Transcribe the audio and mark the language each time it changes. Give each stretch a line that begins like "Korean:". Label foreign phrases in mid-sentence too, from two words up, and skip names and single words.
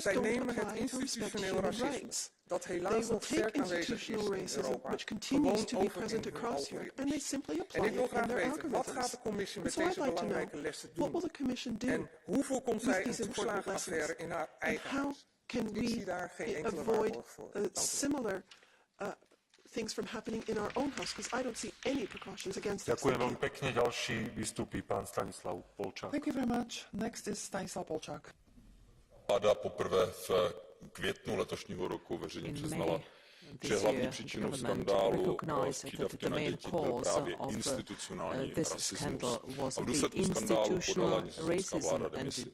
Dutch: Zij nemen het institutioneel racisme, dat helaas nog sterk aanwezig is in Europa, gewoon over in hun algoritmes. En ik wil graag weten, wat gaat de commissie met deze belangrijke lessen doen? En hoe voorkomt zij een toeslagenaffaire in haar eigen huis? Ik zie daar geen enkele waarborg voor.
English: Things from happening in our own house, because I don't see any precautions against this.
Slovak: Ďakujem veľmi pekne. Ďalší vystúpi pán Stanislav Polčák.
English: Thank you very much. Next is Stanislav Polčák.
Czech: Vláda poprvé v květnu letošního roku veřejně přiznala, že hlavní příčinou skandálu přídavky na děti byl právě institucionální rasismus. A v důsledku skandálu podala nizozemská vláda demisi.